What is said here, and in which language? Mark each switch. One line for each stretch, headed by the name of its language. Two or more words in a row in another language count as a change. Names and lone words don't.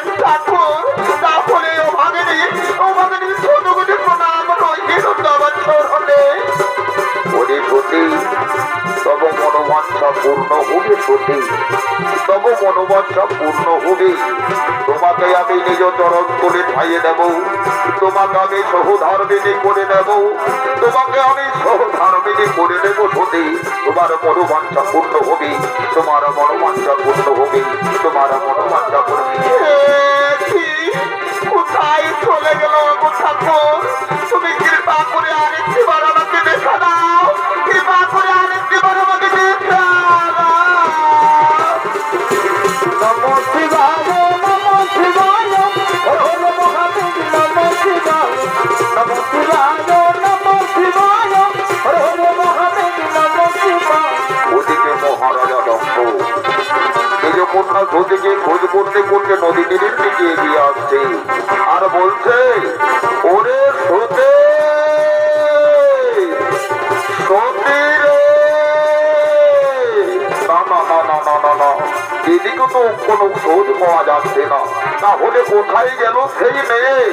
Bangla: ঠাকুর তাহলে ও ভাগিনী ছোটগুলি প্রণাম বছর হলে ওরে সতী তব মনোবাঞ্ছা পূর্ণ হবে সতী তব মনোবাঞ্ছা পূর্ণ হবে তোমাকে আমি নিজ চরণ করে খাইয়ে দেব তোমাকে আমি সহধর্মিনী করে দেব তোমাকে আমি সহধর্মিনী করে দেব সতী তোমার মনোবাঞ্ছা পূর্ণ হবে তোমার মনোবাঞ্ছা পূর্ণ হবে তোমার মনোবাঞ্ছা পূর্ণ কোথায় চলে গেল ঠাকুর তুমি কৃপা করে আরেকটি বার আমাকে দেখা দাও কৃপা করে আরেকটি বার আমাকে দেখা
Sanskrit: নমো শিবায় নমো শিবায় হরে মহাদেব নমো শিবায় নমো শিবায় নমো শিবায় হরে মহাদেব নমো শিবায়
Bangla: ওদিকে মহারাজা দক্ষ নিজ কন্যা সতীকে খোঁজ করতে করতে নদী তীরের দিকে এগিয়ে আসছে আর বলছে ওরে সতী সতী রে না এদিকে তো কোনো খোঁজ পাওয়া যাচ্ছে না তাহলে কোথায় গেল সেই মেয়ে